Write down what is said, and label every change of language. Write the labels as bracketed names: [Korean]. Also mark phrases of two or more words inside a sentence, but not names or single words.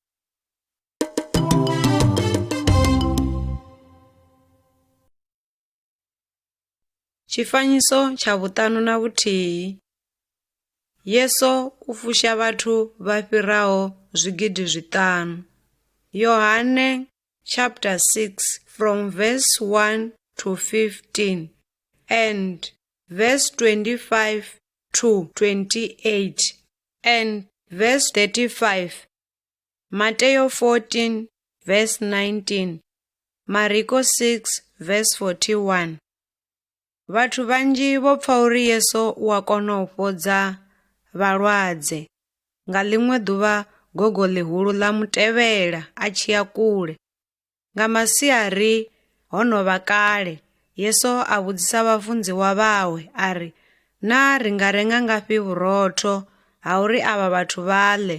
[Venda] Tshifanyiso tsha vhuṱanu na vhuthihi. Yesu u fusha vhathu vha fhiraho 5,000. [English] Yohane chapter 6 from verse 1 to 15 and verse 25 to 28 and verse 35, Matthew 14 verse 19, Mariko 6 verse 41. [Venda] Vhathu vhanzhi vho pfa uri Yesu u a kona u fhodza vhalwadze. Nga ḽiṅwe ḓuvha gogo ḽihulu ḽa mutevhela a tshi ya kule. Nga masiari ho no vha kale, Yesu a vhudzisa vhafunziwa vhawe a ri, naa ri nga renga ngafhi vhurotho ha uri avha vhathu vha ḽe?